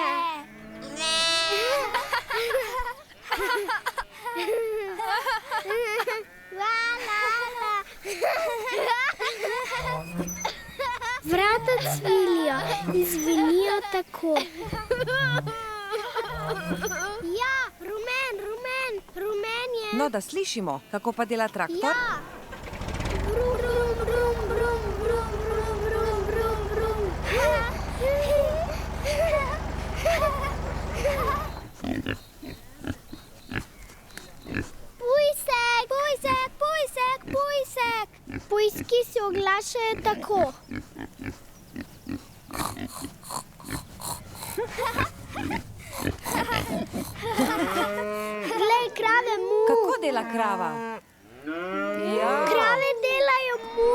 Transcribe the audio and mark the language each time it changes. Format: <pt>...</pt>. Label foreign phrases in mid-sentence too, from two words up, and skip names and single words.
<sl>Vrata cvilijo in zvenijo tako. Ja, rumen je. No, da slišimo, kako pa dela traktor. Ja. Brum, brum, brum, brum, brum, brum, brum, brum, Pujsek. Pujski se oglašajo tako. Glej, krave mu. Kako dela krava? Ja. Krave delajo mu.</sl>